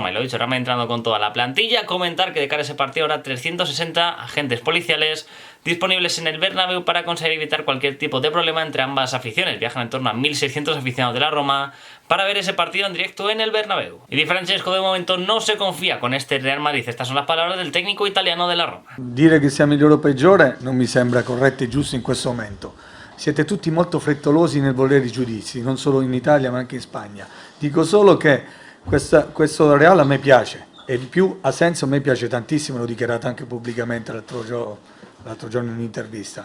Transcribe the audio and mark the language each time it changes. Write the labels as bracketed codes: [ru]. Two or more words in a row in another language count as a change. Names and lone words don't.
[es] Y lo he dicho, el Real Madrid entrando con toda la plantilla. Comentar que de cara a ese partido habrá 360 agentes policiales disponibles en el Bernabéu para conseguir evitar cualquier tipo de problema entre ambas aficiones. Viajan en torno a 1.600 aficionados de la Roma para ver ese partido en directo en el Bernabéu. Y Di Francesco de momento no se confía con este Real Madrid. Estas son las palabras del técnico italiano de la Roma. [it] Dire che sia migliore o peggiore non mi sembra corretto e giusto in questo momento. Siete tutti molto frettolosi nel volere i giudizi, non solo in Italia ma anche in Spagna. Dico solo che questo Real a me piace e in più ha senso, a me piace tantissimo, l'ho dichiarato anche pubblicamente l'altro giorno in un'intervista.